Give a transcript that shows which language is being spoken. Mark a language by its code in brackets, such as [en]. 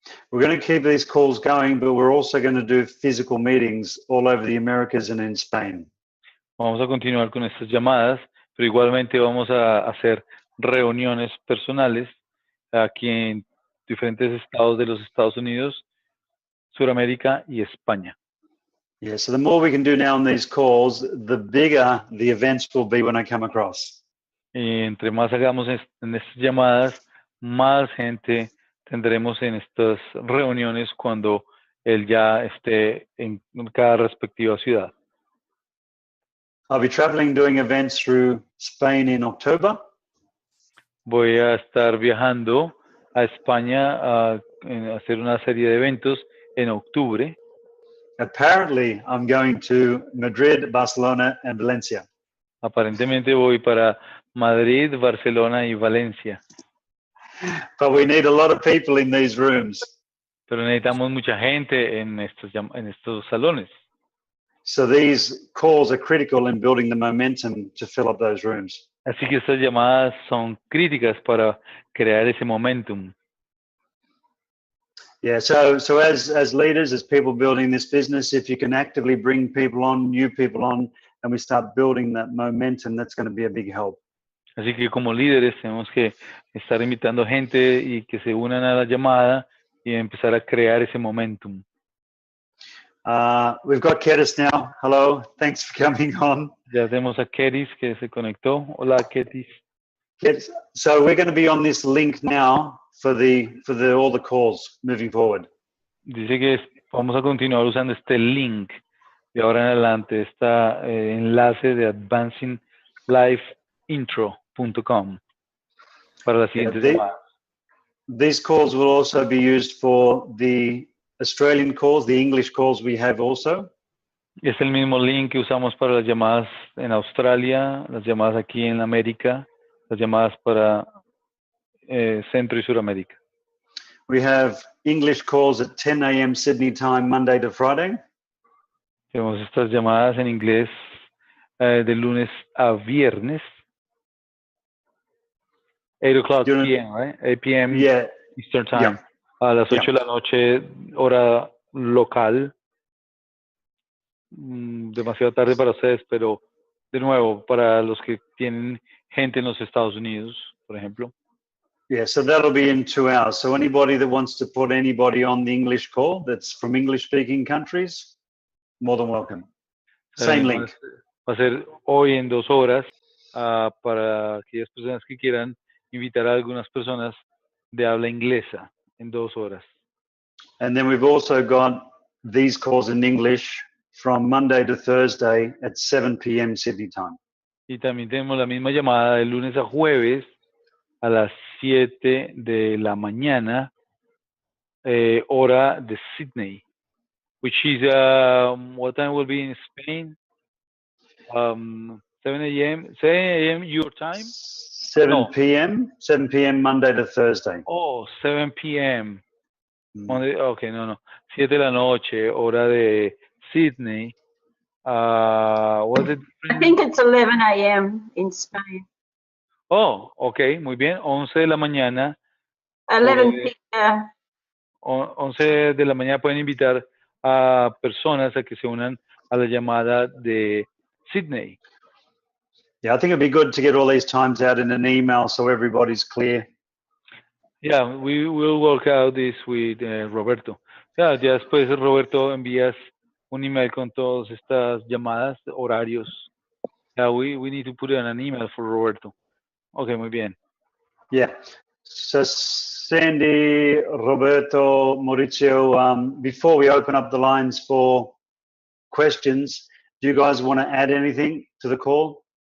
[en] We're going to keep these calls going, but we're also going to do physical meetings all over the Americas and in Spain. [es] Vamos a continuar con estas llamadas, pero igualmente vamos a hacer reuniones personales aquí en diferentes estados de los Estados Unidos, Suramérica y España. [en] Yeah, so the more we can do now on these calls, the bigger the events will be when I come across. [es] Y entre más hagamos en estas llamadas, más gente tendremos en estas reuniones cuando él ya esté en cada respectiva ciudad. [en] I'll be traveling, doing events through Spain in October. [es] Voy a estar viajando a España a hacer una serie de eventos en octubre. [en] Apparently, I'm going to Madrid, Barcelona, and Valencia. [es] Aparentemente voy para Madrid, Barcelona y Valencia. [en] But we need a lot of people in these rooms. [es] Pero necesitamos mucha gente en estos salones. [en] So these calls are critical in building the momentum to fill up those rooms. [es] Así que estas llamadas son críticas para crear ese momentum. [en] Yeah, so as leaders, as people building this business, if you can actively bring people on, new people on, and we start building that momentum, that's going to be a big help. [es] Así que como líderes tenemos que estar invitando gente y que se unan a la llamada y empezar a crear ese momentum. [en] We've got Ketis now. Hello, thanks for coming on. [es] Ya tenemos a Ketis que se conectó. Hola, Ketis. [en] Ketis, so we're going to be on this link now for all the calls moving forward. [es] Dice que vamos a continuar usando este link de ahora en adelante, este enlace de advancinglifeintro.com para las siguientes llamadas. [en] These calls will also be used for the Australian calls, the English calls we have also. [es] Es el mismo link que usamos para las llamadas en Australia, las llamadas aquí en América, las llamadas para Centro y Suramérica. [en] We have English calls at 10 a.m. Sydney time, Monday to Friday. [es] Tenemos estas llamadas en inglés de lunes a viernes. [en] 8 o'clock p.m., right? 8 p.m. Yeah. Eastern Time. Yeah. [es] A las 8 de la noche, hora local. Demasiado tarde para ustedes, pero de nuevo, para los que tienen gente en los Estados Unidos, por ejemplo. [en] Yeah, so that'll be in 2 hours. So anybody that wants to put anybody on the English call that's from English-speaking countries, more than welcome. Same link. [es] Va a ser hoy en 2 horas. para aquellas personas que quieran invitar a algunas personas de habla inglesa en 2 horas. [en] And then we've also got these calls in English from Monday to Thursday at 7 p.m. Sydney time. [es] Y también tenemos la misma llamada de lunes a jueves a las 7 de la mañana, hora de Sydney, [en] which is, what time will be in Spain? 7 a.m. your time? 7 No. p.m. 7 p.m. Monday to Thursday. Oh, 7 p.m. Okay, no. [es] 7 de la noche, hora de Sydney. [en] Was it? I think it's 11 a.m. in Spain. [es] Oh, okay, muy bien. 11 de la mañana. [en] 11 p.m. [es] 11 de la mañana pueden invitar a personas a que se unan a la llamada de Sydney. [en] Yeah, I think it'd be good to get all these times out in an email so everybody's clear. Yeah, we will work out this with Roberto. [es] Ya después, Roberto, envías un email con todas estas llamadas, horarios. [en] Yeah, we need to put it on an email for Roberto. [es] Okay, muy bien. [en] Yeah. So Sandy, Roberto, Maurizio, before we open up the lines for questions, do you guys want to add anything to the call?